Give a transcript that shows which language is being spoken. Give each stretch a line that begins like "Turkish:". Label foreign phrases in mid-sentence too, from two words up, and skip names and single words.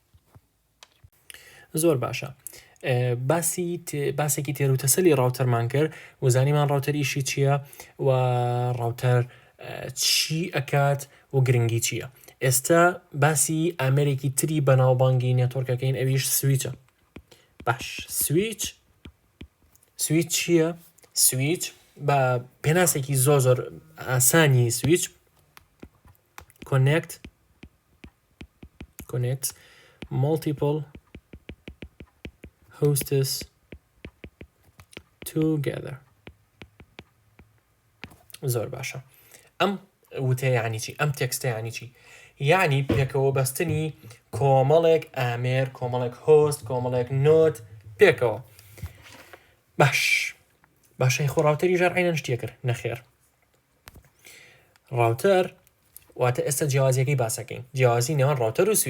Central Kurdish: زۆر باشە باسێکی تێروتەسەلی ڕاوتەرمان کرد وزانیمان ڕاوتەر ئیشی چییە و ڕاوتەر چی ئەکات و گرنگی چییە ئێستا باسی ئامێرێکی تری بەناوبانگی نێتۆرکەکەین ئەویش سویچە باش سویچ چییە؟ سویچ بە پێناسێکی زۆر ئاسانی سویچ
English: connect multiple hosts together
Central Kurdish: زۆر باشە ئەم وتە یعنی چی ئەم تێکستە یعنی چی یعنی پێکەوە بەستنی کۆمەڵێک ئامێر کۆمەڵێک هۆست کۆمەڵێک نۆت پێکەوە باشەی خۆ ڕاوتەری ژار عینەن شتێ کرد نەخێر ڕاوتەر واتە ئێستا جیاوازیەکەی باسەکەین جیاوازی نێوان ڕاوتەر و